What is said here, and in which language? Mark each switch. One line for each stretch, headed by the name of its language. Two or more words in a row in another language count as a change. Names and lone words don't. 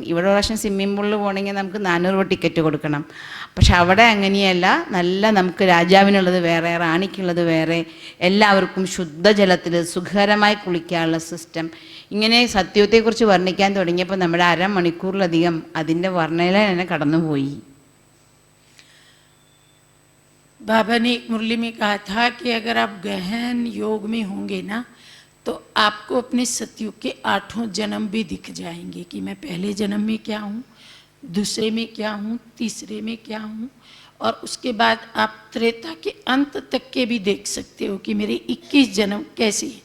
Malayalam: ഇവിടെ പ്രാവശ്യം
English: swimming pool
Malayalam: പോകണമെങ്കിൽ നമുക്ക് 400 രൂപ ടിക്കറ്റ് കൊടുക്കണം. പക്ഷെ അവിടെ അങ്ങനെയല്ല, നല്ല നമുക്ക് രാജാവിനുള്ളത് വേറെ, റാണിക്കുള്ളത് വേറെ, എല്ലാവർക്കും ശുദ്ധജലത്തിൽ സുഖകരമായി കുളിക്കാനുള്ള സിസ്റ്റം. ഇങ്ങനെ സത്യത്തെക്കുറിച്ച് വർണ്ണിക്കാൻ തുടങ്ങിയപ്പോൾ നമ്മുടെ അരമണിക്കൂറിലധികം അതിൻ്റെ വർണ്ണന തന്നെ കടന്നുപോയി.
Hindi: बाबा ने एक मुरली में कहा था कि अगर आप गहन योग में होंगे ना तो आपको अपने सतयुग के 8 जन्म भी दिख जाएंगे कि मैं पहले जन्म में क्या हूँ, दूसरे में क्या हूँ, तीसरे में क्या हूँ, और उसके बाद आप त्रेता के अंत तक के भी देख सकते हो कि मेरे 21 जन्म कैसे हैं।